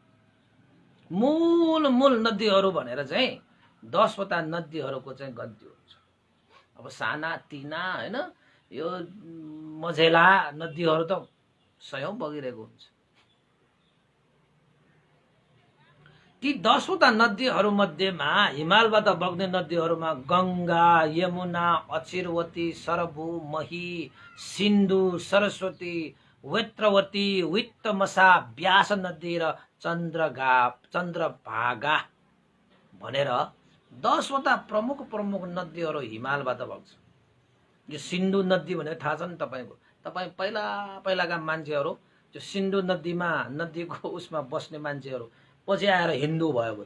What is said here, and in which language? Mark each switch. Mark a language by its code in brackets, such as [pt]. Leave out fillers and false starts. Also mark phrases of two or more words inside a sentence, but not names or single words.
[ne] मूल नदीहरू भनेर चाहिँ 10वटा नदीहरूको चाहिँ गन्ती हुन्छ। अब साना तिना हैन, यो मझेला नदीहरू त सयौं बगिरहेको हुन्छ। ती 10वटा नदीहरू मध्येमा हिमालबाट बग्ने नदीहरूमा गंगा, यमुना, अचिरवती, सरभू, मही, सिन्धु, सरस्वती, वेत्रवती, वित्तमसा, व्यास नदी र चन्द्रभागा भनेर 10वटा प्रमुख नदीहरू हिमालबाट बग्छ। यो सिन्धु नदी भनेर थाहा छ नि तपाईको? तपाई पहिलाका मान्छेहरू त्यो सिन्धु नदीको उसमा बस्ने मान्छेहरू पछि आएर हिन्दू भएको।